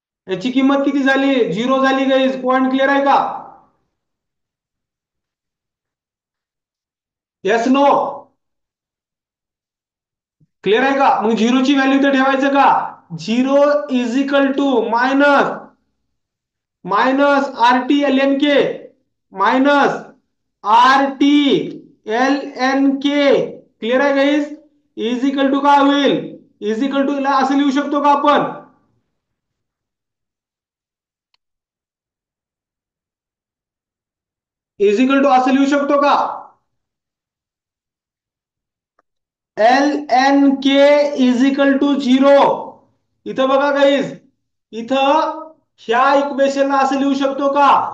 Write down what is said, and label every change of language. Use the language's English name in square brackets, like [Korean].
[Marathi] याची किंमत किती झाली? 0 झाली गाईज. पॉइंट क्लिअर आहे का? [English] Yes no? [Marathi] क्लिअर आहे का? मग झिरोची व्हॅल्यू तर ठेवायचं का? [English] 0 is equal to minus minus R T L N K minus R T L N K. [Marathi] Clear आहे गाईज? इज इक्वल टू काय होईल? इज इक्वल टू असं लिहू शकतो का आपण? इज इक्वल टू असं लिहू शकतो का? [English] L N K is equal to 0. [Marathi] इथं बघा गाईज, इथं ह्या इक्वेशनला असं लिहू शकतो का?